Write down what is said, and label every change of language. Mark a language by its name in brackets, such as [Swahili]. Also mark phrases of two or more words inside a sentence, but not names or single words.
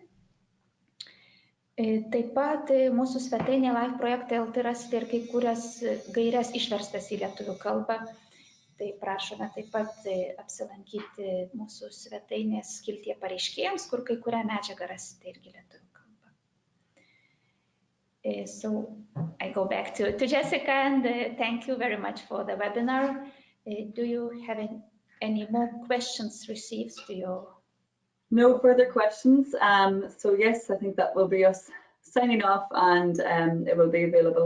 [Lithuanian] Taip pat mūsų svetainėje LIFE projektai LT rasite ir kai kurias gaires išverstas į lietuvių kalbą. Tai prašome taip pat apsilankyti mūsų svetainės skiltyje pareiškėjams, kur kai kurią medžiagą rasite irgi lietuvių kalbą. [English] So I go back to Jessica and thank you very much for the webinar. Do you have any more questions received to your? No further questions. So yes, I think that will be us signing off, and it will be available.